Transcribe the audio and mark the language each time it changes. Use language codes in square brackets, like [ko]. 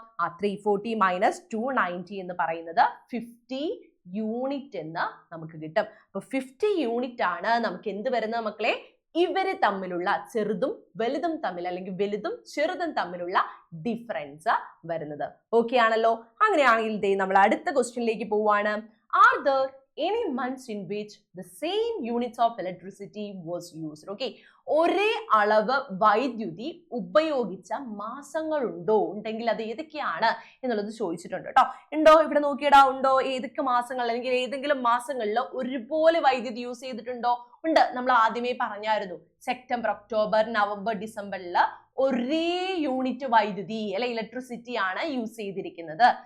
[ml] 340 minus 290 എന്ന് പറയുന്നത് 50 unit എന്ന് നമുക്ക് കിട്ടും. അപ്പൊ 50 യൂണിറ്റ് ആണ് നമുക്ക് എന്ത് വരുന്നത് മക്കളെ? ഇവര് തമ്മിലുള്ള ചെറുതും വലുതും തമ്മിൽ, അല്ലെങ്കിൽ വലുതും ചെറുതും തമ്മിലുള്ള ഡിഫറൻസ് വരുന്നത്. ഓക്കെ ആണല്ലോ? അങ്ങനെയാണെങ്കിൽ നമ്മൾ അടുത്ത ക്വസ്റ്റ്യനിലേക്ക് പോവാണ്. [en] Are there any months in which the same units of electricity was used? [ml] Okay, ഒരേ അളവ് വൈദ്യുതി ഉപയോഗിച്ച മാസങ്ങൾ ഉണ്ടോ? ഉണ്ടെങ്കിൽ അത് ഏതൊക്കെയാണ് എന്നുള്ളത് ചോദിച്ചിട്ടുണ്ട് കേട്ടോ. ഉണ്ടോ? ഇവിടെ നോക്കിയടാ, ഉണ്ടോ? ഏതൊക്കെ മാസങ്ങൾ അല്ലെങ്കിൽ ഏതെങ്കിലും മാസങ്ങളിൽ ഒരുപോലെ വൈദ്യുതി യൂസ് ചെയ്തിട്ടുണ്ടോ? ഉണ്ട്. നമ്മൾ ആദ്യമേ പറഞ്ഞായിരുന്നു, സെപ്റ്റംബർ, ഒക്ടോബർ, നവംബർ, ഡിസംബറിൽ ഒരേ യൂണിറ്റ് വൈദ്യുതി അല്ലെ, ഇലക്ട്രിസിറ്റി ആണ് യൂസ് ചെയ്തിരിക്കുന്നത്.